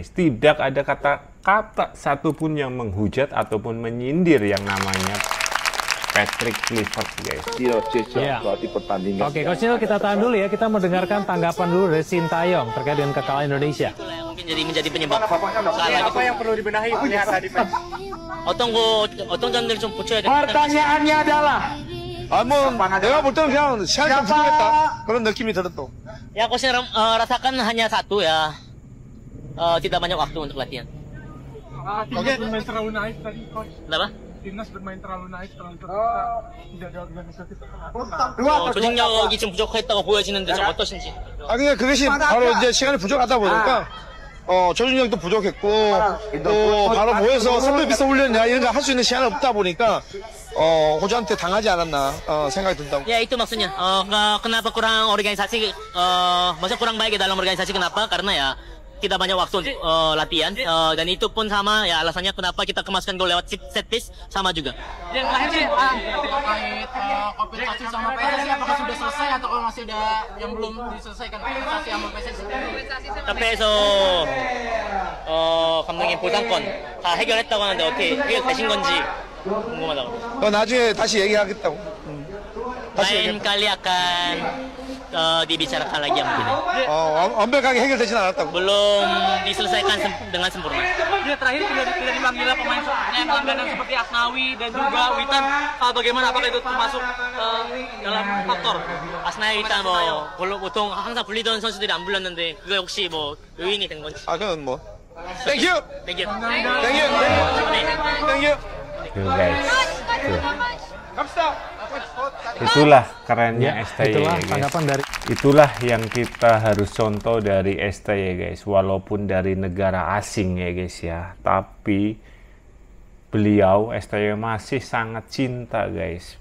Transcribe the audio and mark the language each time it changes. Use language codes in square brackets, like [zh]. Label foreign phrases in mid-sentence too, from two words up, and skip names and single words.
[id] Tidak ada kata-kata satupun yang menghujat ataupun menyindir yang namanya Patrick Kluivert guys. Iya. Berarti pertandingan. Oke, Coach Nil, kita tahan dulu ya. Kita mau dengarkan tanggapan dulu dari Sintayong terkait dengan kekalahan Indonesia. Mungkin menjadi penyebab. Apa yang perlu dibenahi pelihara defense? [ko] 어떤 점들 좀 고쳐야 돼. [id] pertanyaannya adalah [ko] 내가 볼 때는 그냥 시간이 좀 부족했다 그런 느낌이 들었어. [id] Ya, coach rasakan hanya satu ya. Tidak banyak waktu untuk latihan. Oke. Bermain terlalu naif tadi, coach. Kenapa? Timnas bermain terlalu naif, terlalu tidak ada organisasi. [ko] 조직력이 좀 부족했다고 보여지는데 좀 어떠신지? 그러니까 그것이 바로 이제 시간이 부족하다 보니까 조직력도 부족했고 또 바로 모여서 선배 비서 훈련이나 이런 거 할 수 있는 시간이 없다 보니까 호주한테 당하지 않았나 생각이 든다고. [id] Ya itu maksudnya. Kenapa kurang organisasi? Maksudnya kurang baik dalam organisasi kenapa? Karena ya kita banyak waktu untuk latihan dan itu pun sama ya alasannya kenapa kita kemaskan gol lewat [en] set piece [id] sama juga. Yang terakhir sih terkait kompensasi sama PSSI apakah sudah selesai atau masih ada yang belum diselesaikan kompensasi sama PSSI? [ko] 카페에서 감독님 보상권 다 해결했다고 하는데 어떻게 해결되신 건지 궁금하다고. 나중에 다시 얘기하겠다고. [id] Lain kali akan dibicarakan lagi mungkin. [ko] 완벽하게 해결되진 않았다고. [id] Belum diselesaikan dengan sempurna. Terakhir tidak dipanggil pemain yang langganan seperti Asnawi dan juga Witan. Bagaimana apakah itu termasuk dalam faktor? [ko] Asnawi Witan 보통 항상 불리던 선수들이 안 불렸는데 그게 혹시 요인이 된 건지. 그건 [en] Thank you. Thank you. Thank you. Thank you. [id] Tuh guys. Itulah kerennya STY Itulah guys. tanggapan dari Itulah yang kita harus contoh dari STY guys. Walaupun dari negara asing ya guys ya, tapi beliau STY masih sangat cinta guys.